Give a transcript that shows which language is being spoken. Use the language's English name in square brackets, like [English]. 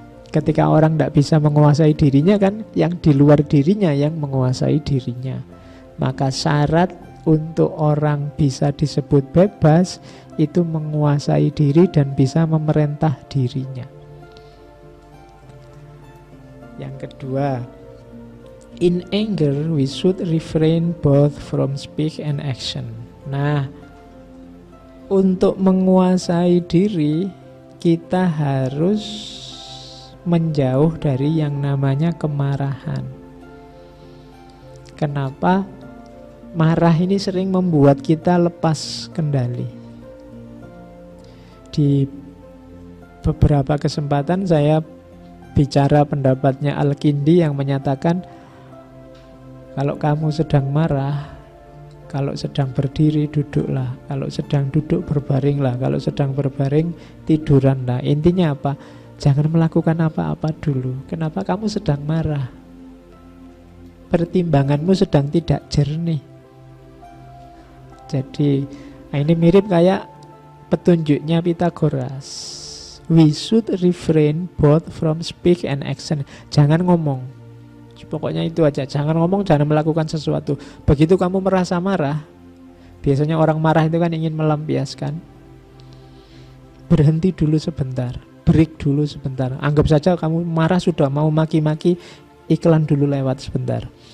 [Indonesian] Ketika orang tidak bisa menguasai dirinya kan, yang di luar dirinya yang menguasai dirinya. Maka syarat untuk orang bisa disebut bebas itu menguasai diri dan bisa memerintah dirinya. Yang kedua, [English] in anger we should refrain both from speech and action. [Indonesian] Nah, untuk menguasai diri kita harus menjauh dari yang namanya kemarahan. Kenapa? Marah ini sering membuat kita lepas kendali. Di beberapa kesempatan saya bicara pendapatnya Al-Kindi yang menyatakan kalau kamu sedang marah, kalau sedang berdiri duduklah, kalau sedang duduk berbaringlah, kalau sedang berbaring tiduranlah. Intinya apa? Jangan melakukan apa-apa dulu. Kenapa? Kamu sedang marah. Pertimbanganmu sedang tidak jernih. Jadi ini mirip kayak petunjuknya Pythagoras. [English] We should refrain both from speech and action. [Indonesian] Jangan ngomong. Pokoknya itu aja. Jangan ngomong, jangan melakukan sesuatu. Begitu kamu merasa marah, biasanya orang marah itu kan ingin melampiaskan. Berhenti dulu sebentar. Break dulu sebentar. Anggap saja kamu marah sudah mau maki-maki, iklan dulu lewat sebentar.